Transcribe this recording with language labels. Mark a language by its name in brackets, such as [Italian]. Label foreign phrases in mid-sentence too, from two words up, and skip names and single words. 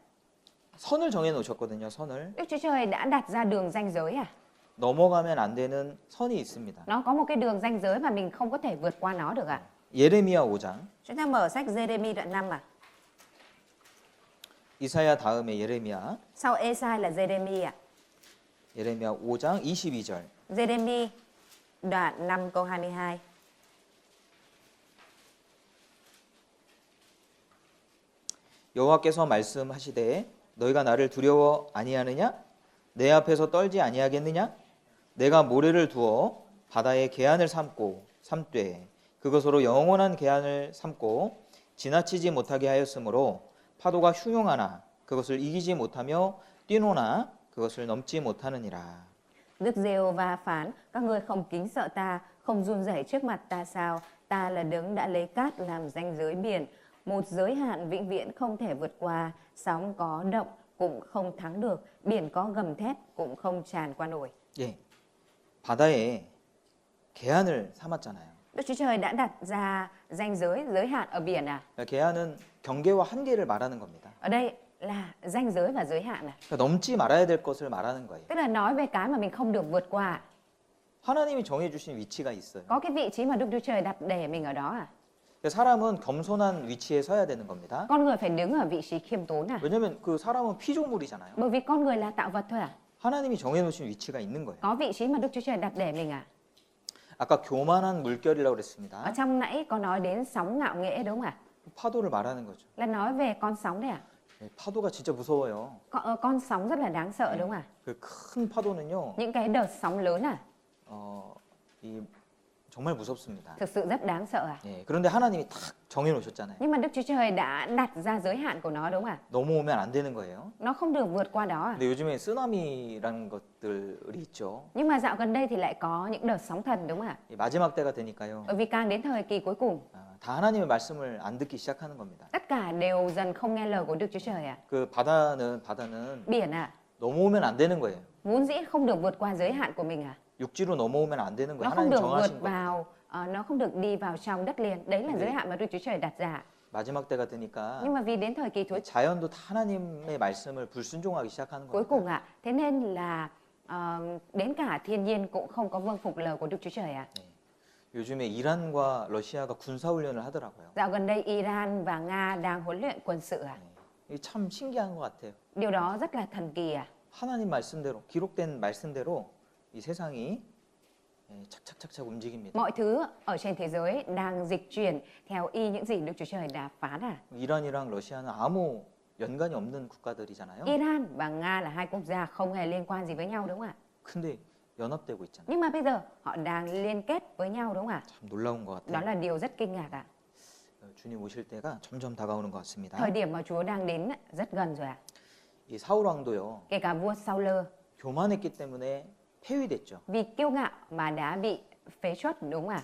[Korean] 선을 정해 놓으셨거든요. 선을 [Vietnamese] Đức Chúa Trời đã đặt ra đường ranh giới à? [Korean] 넘어가면 안 되는 선이 있습니다. [Vietnamese] Nó có một cái đường ranh giới mà mình không có thể vượt qua nó được ạ. [Korean] 예레미야 5장 [Vietnamese] Chúng ta mở sách Giê-rê-mi đoạn 5 ạ. [Korean] 이사야 다음에 예레미야 [Vietnamese] Sau Ê-sai là Giê-rê-mi ạ. [Korean] 예레미야 5장 22절 [Vietnamese] Giê-rê-mi đoạn 5 câu 22. [Korean] 여호와께서 말씀하시되 너희가 나를 두려워 아니하느냐? 내 앞에서 떨지 아니하겠느냐? 내가 모래를 두어 바다의 계한을 삼되 그것으로 영원한 계한을 삼고 지나치지 못하게 하였으므로 파도가 흉용하나 그것을 이기지 못하며 뛰노나 그것을 넘지 못하느니라. [Vietnamese] Đức Giê-hô-va phán, các ngươi không kính sợ ta, không run rẩy trước mặt ta sao? Ta là đấng đã lấy cát làm ranh giới biển, một giới hạn vĩnh viễn không thể vượt qua. Sóng có động cũng không thắng được, biển có gầm thét cũng không tràn qua nổi. [Korean] 예, 바다에 계한을 삼았잖아요. [Vietnamese] Đức Chúa Trời đã đặt ra ranh giới hạn ở biển à? [Korean] 계한은 경계와 한계를 말하는 겁니다. [Vietnamese] Ở đây là ranh giới và giới hạn à? [Korean] 그러니까 넘지 말아야 될 것을 말하는 거예요. [Vietnamese] Tức là nói về cái mà mình không được vượt qua. [Korean] 하나님이 정해주신 위치가 있어요. [Vietnamese] Có cái vị trí mà Đức Chúa Trời đặt để mình ở đó à? [Korean] 사람은 겸손한 위치에 서야 되는 겁니다. [Vietnamese] Con người phải đứng ở vị trí khiêm tốn à? [Korean] 왜냐하면 그 사람은 피조물이잖아요. [Vietnamese] Bởi vì con người là tạo vật thôi à? [Korean] 하나님이 정해놓으신 위치가 있는 거예요. [Vietnamese] Có vị trí mà Đức Chúa Trời đặt để mình à? [Korean] 아까 교만한 물결이라고 [Vietnamese] Ở [Korean] 그랬습니다. [Vietnamese] trong nãy có nói đến sóng ngạo nghễ đúng không ạ? [Korean] 파도를 말하는 거죠. [Vietnamese] Là nói về con sóng đấy à? [Korean] 파도가 진짜 무서워요. [Vietnamese] Con sóng rất là đáng sợ đúng không ạ? [Korean] 그 큰 파도는요, [Vietnamese] Những cái đợt sóng lớn à? [Korean] 이 정말 무섭습니다. [Vietnamese] thực sự rất đáng sợ à. [Korean] 예, 그런데 하나님이 딱 정해 놓으셨잖아요. [Vietnamese] Nhưng mà Đức Chúa Trời đã đặt ra giới hạn của nó đúng không ạ? [Korean] 넘어오면 안 되는 거예요. [Vietnamese] Nó không được vượt qua đó à. [Korean] 근데 요즘에 쓰나미라는 것들이 있죠. [Vietnamese] Nhưng mà dạo gần đây thì lại có những đợt sóng thần đúng không ạ? [Korean] 이 마지막 때가 되니까요. [Vietnamese] Bởi vì càng đến thời kỳ cuối cùng, [Korean] 다 하나님의 말씀을 안 듣기 시작하는 겁니다. [Vietnamese] tất cả đều dần không nghe lời của Đức Chúa Trời à. [Korean] 그 바다는 [Vietnamese] Biển à, [Korean] 넘어오면 안 되는 거예요. [Vietnamese] vốn dĩ không được vượt qua giới hạn của mình à. [Korean] 육지로 넘어오면 안 되는 [Vietnamese] Nó [Korean] 거예요. [Vietnamese] không [Korean] 하나님 [Vietnamese] được [Korean] 정하신 [Vietnamese] vượt [Korean] 거. [Vietnamese] vào, nó không được đi vào trong đất liền. Đấy là [Korean] 네. [Vietnamese] giới hạn mà Đức Chúa Trời đặt ra. [Korean] 마지막 때가 되니까 [Vietnamese] Nhưng mà vì đến thời kỳ [Korean] 이 자연도 다 하나님의 말씀을 불순종하기 시작하는 [Vietnamese] cuối cùng [Korean] 겁니다. [Vietnamese] ạ, thế nên là đến cả thiên nhiên cũng không có vâng phục lời của Đức Chúa Trời ạ. [Korean] 요즘에 이란과 러시아가 군사 훈련을 하더라고요. [Vietnamese] Dạo gần đây Iran và Nga đang huấn luyện quân sự ạ. [Korean] 이게 참 신기한 것 같아요. [Vietnamese] Điều đó rất là thần kỳ ạ. [Korean] 하나님 말씀대로 기록된 말씀대로 이 세상이 착착착착 움직입니다. [Vietnamese] Mọi thứ ở trên thế giới đang dịch chuyển theo y những gì Đức Chúa Trời đã phán à. [Korean] 이란이랑 러시아는 아무 연관이 없는 국가들이잖아요. [Vietnamese] Iran và Nga là hai quốc gia không hề liên quan gì với nhau đúng không ạ? [Korean] 근데 연합되고 있잖아요. [Vietnamese] Nhưng mà bây giờ họ đang liên kết với nhau đúng không ạ? [Korean] 참 놀라운 것 [Vietnamese] Đó [Korean] 같아요. [Vietnamese] là điều rất kinh ngạc ạ. [Korean] 주님 오실 때가 점점 다가오는 것 같습니다. [Vietnamese] Thời điểm mà Chúa đang đến rất gần rồi ạ. [Korean] 이 사울 왕도요. [Vietnamese] Kể cả vua Saul [Korean] 교만했기 때문에 폐위됐죠. [Vietnamese] vì kiêu ngạo mà đã bị phế truất đúng không ạ?